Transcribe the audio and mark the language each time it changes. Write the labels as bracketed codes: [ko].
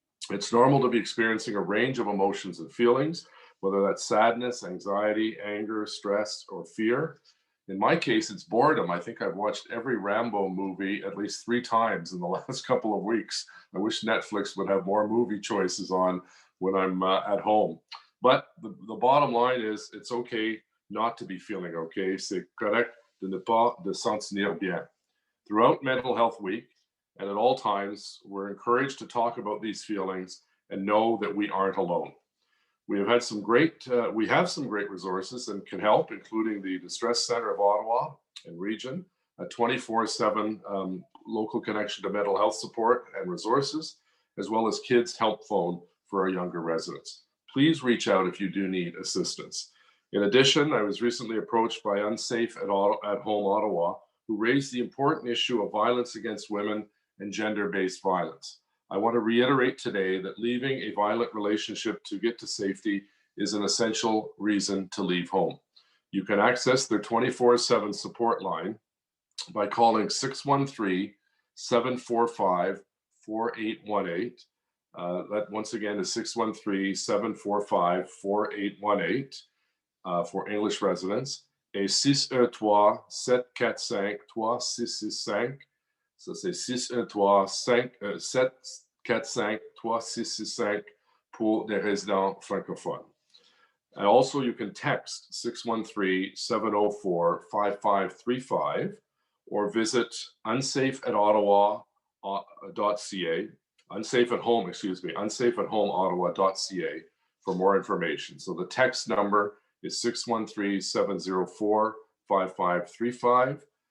[en] It's normal to be experiencing a range of emotions and feelings, whether that's sadness, anxiety, anger, stress, or fear. In my case, it's boredom. I think I've watched every Rambo movie at least 3 times in the last couple of weeks. I wish Netflix would have more movie choices on when I'm at home. But the bottom line is it's okay not to be feeling okay. [fr] C'est correct de ne pas de sentir bien. [en] Throughout Mental Health Week and at all times, we're encouraged to talk about these feelings and know that we aren't alone. We have some great resources and can help, including the Distress Center of Ottawa and region, a 24/7 local connection to mental health support and resources, as well as Kids Help Phone for our younger residents. Please reach out if you do need assistance. In addition, I was recently approached by Unsafe at Home Ottawa, who raised the important issue of violence against women and gender-based violence. I want to reiterate today that leaving a violent relationship to get to safety is an essential reason to leave home. You can access their 24/7 support line by calling 613-745-4818. That once again is 613-745-4818 for English residents. [fr] Et 613-745-3665. Ça, c'est 613-745-3665 pour des résidents francophones. [en] And also you can text 613-704-5535 or visit unsafeatottawa.ca, unsafeathomeottawa.ca for more information. So the text number is 613-704-5535.